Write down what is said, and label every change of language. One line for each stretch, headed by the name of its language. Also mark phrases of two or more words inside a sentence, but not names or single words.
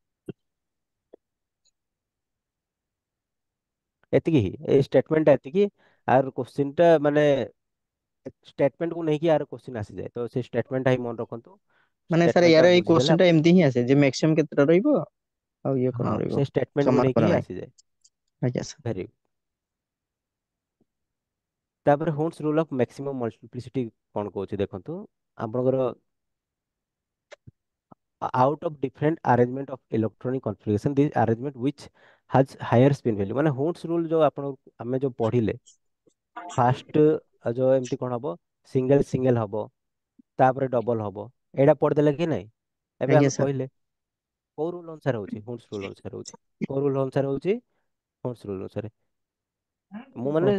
Odia: ଏତିକି ହିଁ ଏଇ ଷ୍ଟେଟମେଣ୍ଟଟା ଏତିକି ଆର କୋଶ୍ଚିନ୍ ଟା ମାନେ ଷ୍ଟେଟମେଣ୍ଟକୁ ନେଇକି ଆର କୋଶ୍ଚିନ୍ ଆସିଯାଏ ତ ସେ ଷ୍ଟେଟମେଣ୍ଟଟା ହିଁ ମନେ ରଖନ୍ତୁ ମାନେ ସାର୍ ଷ୍ଟେଟମେଣ୍ଟଟା ୟାର ଏଇ ବୁଝିଦେଲେ କୋଶ୍ଚିନ୍ ଟା ଏମିତି ହିଁ ଆସେ ଯେ ମ୍ୟାକ୍ସିମମ୍ କେତେଟା ରହିବ ଆଉ ଇଏ ହଁ କଣ ରହିବ ସେ ଷ୍ଟେଟମେଣ୍ଟକୁ ସମାନ ନେଇକି କର ହିଁ ନାହିଁ। ଆସିଯାଏ ଆଜ୍ଞା ସାର୍। ଭେରି ତାପରେ
English: Homs rule of maximum multiplicity
Odia: କଣ କହୁଛି ଦେଖନ୍ତୁ ଆପଣଙ୍କର
English: out of different arrangement of electronic configuration this arrangement which has higher spin value
Odia: ମାନେ ହୋମ୍ସ ରୁଲ୍ ଯୋଉ ଆପଣ ଆମେ ଯୋଉ ପଢିଲେ ଫାଷ୍ଟ ଯୋଉ ଏମିତି କଣ ହବ
English: single single
Odia: ହବ ତାପରେ ଡବଲ ହବ ଏଇଟା ପଢିଦେଲେ କି ନାଇଁ ଏବେ ଆଜ୍ଞା ଆମେ ସାର୍। କହିଲେ କୋଉ ରୁଲ ଅନୁସାରେ ହଉଛି ହୋମ୍ସ ରୁଲ ଅନୁସାରେ ହଉଛି କୋଉ ରୁଲ ଅନୁସାରେ ହଉଛି ହୋମ୍ସ ରୁଲ ଅନୁସାରେ ମୁଁ ମାନେ